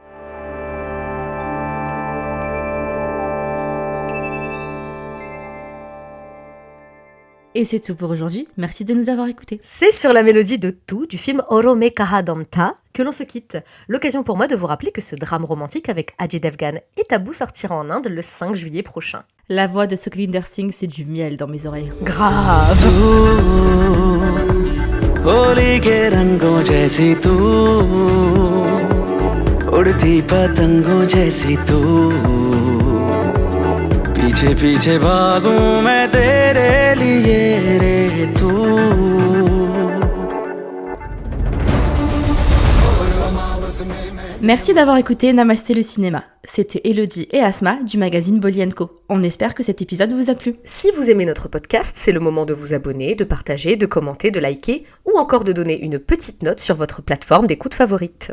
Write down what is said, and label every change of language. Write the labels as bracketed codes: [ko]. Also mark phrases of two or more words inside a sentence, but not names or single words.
[fr] Et c'est tout pour aujourd'hui, merci de nous avoir écoutés. C'est sur la mélodie de tout du film Orome Kahadamta que l'on se quitte. L'occasion pour moi de vous rappeler que ce drame romantique avec Ajay Devgan et Taboo sortira en Inde le 5 juillet prochain. La voix de Sukhvinder Singh, c'est du miel dans mes oreilles. Grave. [hi] होली के रंगों जैसी तू उड़ती पतंगों जैसी तू पीछे पीछे भागूं मैं तेरे लिए रे तू [fr] Merci d'avoir écouté Namasté le cinéma. C'était Elodie et Asma du magazine Bolly & Co. On espère que cet épisode vous a plu. Si vous aimez notre podcast, c'est le moment de vous abonner, de partager, de commenter, de liker ou encore de donner une petite note sur votre plateforme d'écoute favorite.